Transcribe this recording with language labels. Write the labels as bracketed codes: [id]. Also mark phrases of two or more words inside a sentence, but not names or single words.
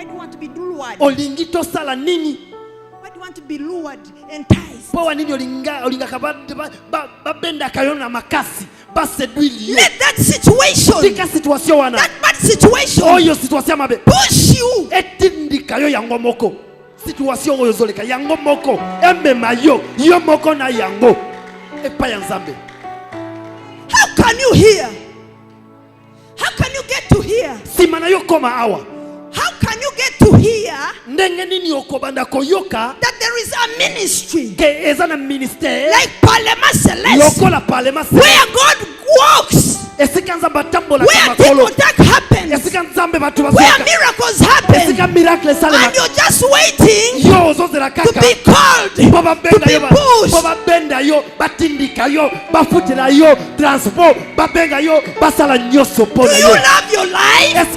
[en] Why do you want to be lured? Why do you want to be lured, enticed? Let that situation, that bad situation, push you. [ln] Situation oyo zoleka yango moko emema yo moko na yango epa ya Nzambe. [en] How can you hear? How can you get to hear? [ln] Simana yo koma awa. [en] How can you get to hear [ln] ndenge nini okobanda koyoka [en] that there is a ministry [ln] ke eza na ministère [en] like Parlement Céleste [ln] lokola Parlement Céleste [en] where God walks, where people attack happens, where miracles happen, and you're just waiting to be called, to be pushed. Do you love your life?